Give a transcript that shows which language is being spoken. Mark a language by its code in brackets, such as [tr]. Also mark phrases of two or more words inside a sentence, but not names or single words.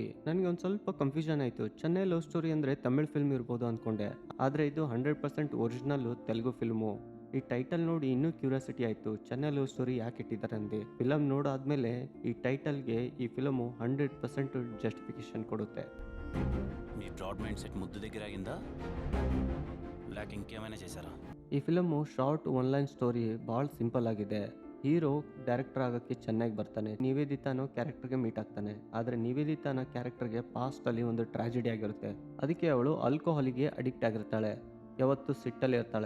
[kn] ನನಗೆ ಒಂದು ಸ್ವಲ್ಪ ಕನ್ಫ್ಯೂಷನ್ ಆಯಿತು. ಚೆನ್ನೈ ಲವ್ ಸ್ಟೋರಿ ಅಂದರೆ ತಮಿಳ್ ಫಿಲ್ಮ್ ಇರ್ಬೋದು ಅಂದ್ಕೊಂಡೆ. ಆದರೆ ಇದು 100% ಒರಿಜಿನಲ್ಲು ತೆಲುಗು ಫಿಲ್ಮು. ಈ ಟೈಟಲ್ ನೋಡಿ ಇನ್ನೂ ಕ್ಯೂರಿಯಾಸಿಟಿ ಆಯಿತು. ಚೆನ್ನೈ ಲವ್ ಸ್ಟೋರಿ ಯಾಕೆ ಇಟ್ಟಿದ್ದಾರೆ ಅಂದು ಫಿಲಮ್ ನೋಡಾದ್ಮೇಲೆ ಈ ಟೈಟಲ್ಗೆ ಈ ಫಿಲಮು 100% ಜಸ್ಟಿಫಿಕೇಶನ್ ಕೊಡುತ್ತೆ. [te] మీ [en] broad mindset [te] ముద్దు దగ్గర ఆగిందా లేక ఇంకేమైనా చేశారా? [kn] ಈ ಫಿಲಮು [en] short one-line story [kn] ಭಾಳ ಸಿಂಪಲ್ ಆಗಿದೆ. ಹೀರೋ ಡೈರೆಕ್ಟರ್ ಆಗೋಕ್ಕೆ ಚೆನ್ನಾಗಿ ಬರ್ತಾನೆ. ನಿವೇದಿತಾನೋ ಕ್ಯಾರೆಕ್ಟರ್ಗೆ ಮೀಟ್ ಆಗ್ತಾನೆ. ಆದರೆ ನಿವೇದಿತಾನ ಕ್ಯಾರೆಕ್ಟರ್ಗೆ ಪಾಸ್ಟಲ್ಲಿ ಒಂದು ಟ್ರಾಜಿಡಿ ಆಗಿರುತ್ತೆ. ಅದಕ್ಕೆ ಅವಳು ಆಲ್ಕೋಹಾಲಿಗೆ ಅಡಿಕ್ಟ್ ಆಗಿರ್ತಾಳೆ. ಯಾವತ್ತೂ ಸಿಟ್ಟಲ್ಲಿ ಇರ್ತಾಳೆ.